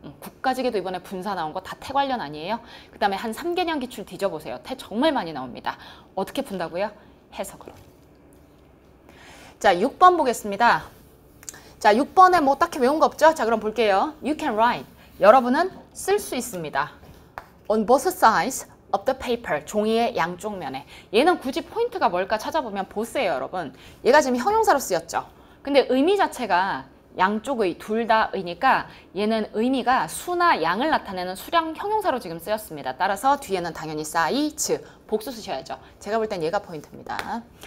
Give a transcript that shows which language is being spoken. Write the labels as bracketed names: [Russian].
[Korean] 국가직에도 이번에 분사 나온 거 다 태 관련 아니에요? 그 다음에 한 3개년 기출 뒤져보세요. 태 정말 많이 나옵니다. 어떻게 푼다고요? 해석으로. 자, 6번 보겠습니다. 자, 6번에 뭐 딱히 외운 거 없죠? 자, 그럼 볼게요. [English] You can write. [Korean] 여러분은 쓸 수 있습니다. [English] On both sides of the paper. [Korean] 종이의 양쪽 면에. 얘는 굳이 포인트가 뭘까 찾아보면 보스예요, 여러분. 얘가 지금 형용사로 쓰였죠. 근데 의미 자체가 양쪽의 둘 다의니까 얘는 의미가 수나 양을 나타내는 수량 형용사로 지금 쓰였습니다. 따라서 뒤에는 당연히 size, 복수 쓰셔야죠. 제가 볼 땐 얘가 포인트입니다.